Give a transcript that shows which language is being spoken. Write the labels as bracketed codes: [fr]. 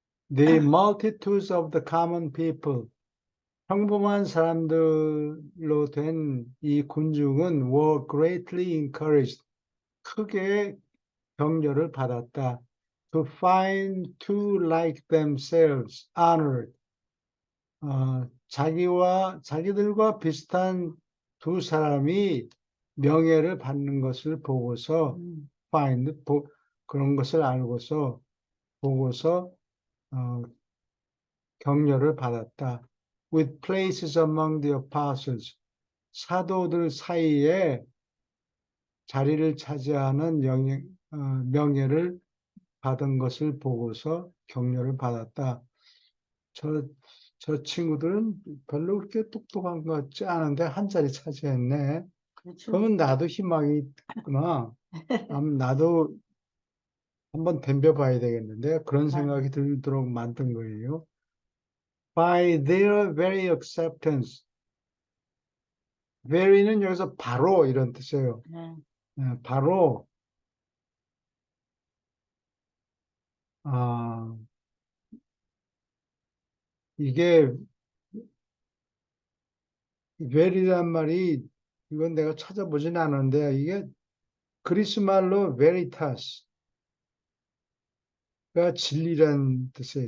[en] The multitudes of the common people, [ko] 평범한 사람들로 된 이 군중은 [en] were greatly encouraged, [ko] 크게 격려를 받았다. [en] To find two like themselves honored, [ko] 자기들과 비슷한 두 사람이 명예를 받는 것을 보고서 [en] find, [ko] 그런 것을 알고서 보고서 격려를 받았다. [en] With places among the apostles, [ko] 사도들 사이에 자리를 차지하는 명예를 받은 것을 보고서 격려를 받았다. 저 친구들은 별로 그렇게 똑똑한 것 같지 않은데 한 자리 차지했네. 그렇죠. 그러면 나도 희망이 있구나. 나도 한번 덤벼봐야 되겠는데 그런 생각이 들도록 만든 거예요. [en] By their very acceptance. [ko] very는 여기서 바로 이런 뜻이에요. 네. 바로 이게 very란 말이 이건 내가 찾아보진 않았는데 이게 그리스 말로 veritas가 진리란 뜻이에요.